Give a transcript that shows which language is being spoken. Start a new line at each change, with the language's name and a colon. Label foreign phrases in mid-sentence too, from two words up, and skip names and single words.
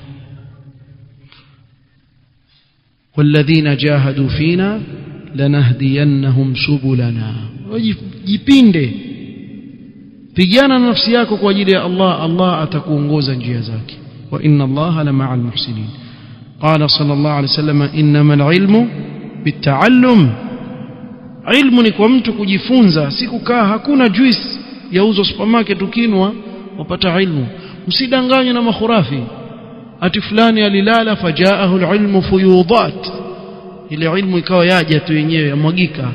Arabic: والذين جاهدوا فينا لنهدينهم سبلنا,
Swahili: jipinde, pigana na nafsi yako kwa ajili ya Allah, Allah atakuongoza njia zake.
Arabic: وإن الله لمع المحسنين. قال صلى الله عليه وسلم إنما العلم بالتعلم.
Swahili: ilmu ni kwa mtu kujifunza, si kukaa. Hakuna juice yauzwa supermarket ukinwa wapata ilmu. Msidanganywe na makhurafi ati fulani alilala
Arabic: فجاءه العلم فيوضات,
Swahili: ile ilmu ikawa yaja tu yenyewe yamwagika.